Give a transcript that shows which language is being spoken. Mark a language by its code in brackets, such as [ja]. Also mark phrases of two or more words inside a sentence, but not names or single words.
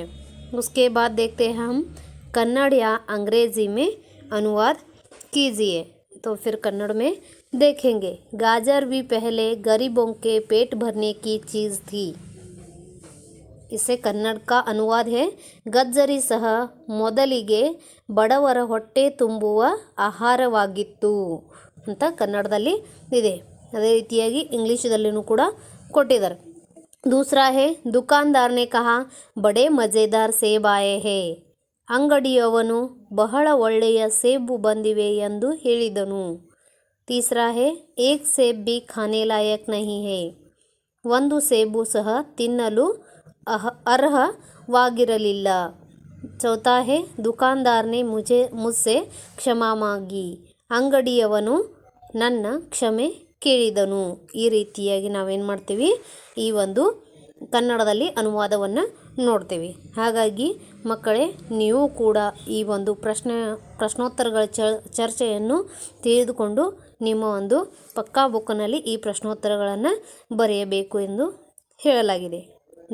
[hi] उसके बाद देखते हैं हम कन्नड़ या अंग्रेज़ी में अनुवाद कीजिए। तो फिर कन्नड़ में देखेंगे। गाजर भी पहले गरीबों के पेट भरने की चीज़ थी। इसे कन्नड़ का अनुवाद है [kn] ಗಜ್ಜರಿ ಸಹ ಮೊದಲಿಗೆ ಬಡವರ ಹೊಟ್ಟೆ ತುಂಬುವ ಆಹಾರವಾಗಿತ್ತು ಅಂತ ಕನ್ನಡದಲ್ಲಿ ಇದೆ। ಅದೇ ರೀತಿಯಾಗಿ ಇಂಗ್ಲಿಷದಲ್ಲಿನೂ ಕೂಡ ಕೊಟ್ಟಿದ್ದಾರೆ। [hi] दूसरा है दुकानदार ने कहा बड़े मज़ेदार सेब आए हैं। [kn] ಅಂಗಡಿಯವನು ಬಹಳ ಒಳ್ಳೆಯ ಸೇಬು ಬಂದಿವೆ ಎಂದು ಹೇಳಿದನು। [hi] तीसरा है एक सेब भी खाने लायक नहीं है। [kn] ಒಂದು ಸೇಬು ಸಹ ತಿನ್ನಲು ಅರ್ಹವಾಗಿರಲಿಲ್ಲ। [hi] चौथा है दुकानदार ने मुझसे क्षमा मांगी। [kn] ಅಂಗಡಿಯವನು ನನ್ನ ಕ್ಷಮೆ ಕೇಳಿದನು। ಈ ರೀತಿಯಾಗಿ ನಾವೇನು ಮಾಡ್ತೀವಿ, ಈ ಒಂದು ಕನ್ನಡದಲ್ಲಿ ಅನುವಾದವನ್ನು ನೋಡ್ತೀವಿ। ಹಾಗಾಗಿ ಮಕ್ಕಳೇ, ನೀವು ಕೂಡ ಈ ಒಂದು ಪ್ರಶ್ನೋತ್ತರಗಳ ಚರ್ಚೆಯನ್ನು ತಿಳಿದುಕೊಂಡು ನಿಮ್ಮ ಒಂದು ಪಕ್ಕಾ ಬುಕ್ಕಿನಲ್ಲಿ ಈ ಪ್ರಶ್ನೋತ್ತರಗಳನ್ನು ಬರೆಯಬೇಕು ಎಂದು ಹೇಳಲಾಗಿದೆ।